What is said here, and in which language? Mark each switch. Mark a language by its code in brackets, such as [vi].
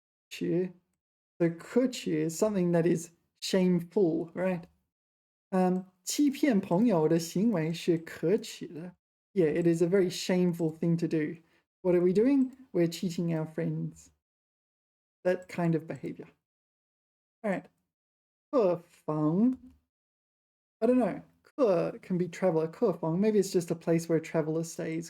[en] 耻 So 可耻 is something that is shameful, right? [zh] 欺骗朋友的行为是可耻的. [en] Yeah, it is a very shameful thing to do. What are we doing? We're cheating our friends. That kind of behavior. All right. 客房.I don't know. 客 can be traveler. 客房. Maybe it's just a place where a traveler stays.